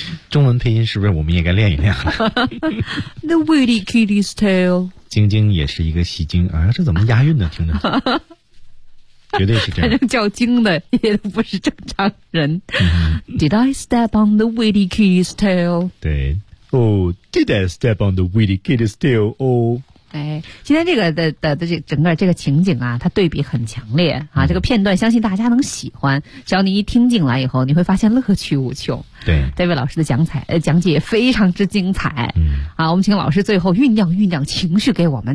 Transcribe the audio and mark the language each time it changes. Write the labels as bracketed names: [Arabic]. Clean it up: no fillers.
[Chinese] 中文配音是不是我们也该练一练？ [English] 那 witty kitty's tail， [Chinese] 晶晶也是一个戏精啊，这怎么押韵呢？听着。绝对是这样，反正叫精的也都不是正常人。 [English] Did I step on the witty kitty's tail？ [Chinese] 对。 [English] Oh, did I step on the witty kitty's tail? Oh, [Chinese] 哎，今天这个的这整个这个情景啊，它对比很强烈啊。这个片段相信大家能喜欢，只要你一听进来以后，你会发现乐趣无穷。对，戴维老师的讲解非常之精彩。嗯，啊，我们请老师最后酝酿酝酿情绪给我们